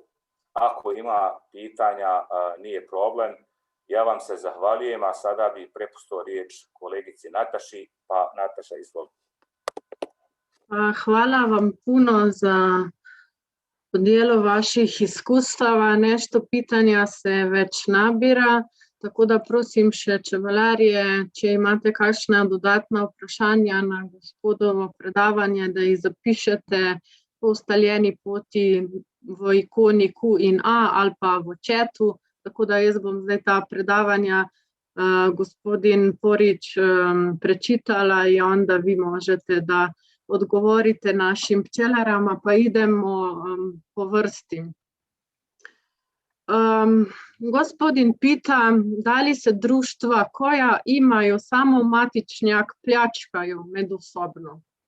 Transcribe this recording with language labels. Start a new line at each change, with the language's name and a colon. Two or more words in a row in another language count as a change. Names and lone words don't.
Croatian: Ako ima pitanja, nije problem. Ja vam se zahvaljujem, a sada bih prepustio riječ kolegici Nataši. Pa Nataša, izvolite. Hvala vam puno za podijelo vaših iskustava.
Slovenian: Nešto pitanja se već nabira, tako da prosim še čebelarje, če imate kakšna dodatna vprašanja na gospodovo predavanje, da jih zapišete po ustaljeni poti v ikoni Q&A ali pa v chatu, tako da jaz bom zdaj ta predavanja gospodin Porić prečitala in
Croatian: onda vi možete da odgovorite našim pčelarama, pa idemo po vrsti. Gospodin pita, da li se društva koja imaju samo matičnjak pljačkaju međusobno?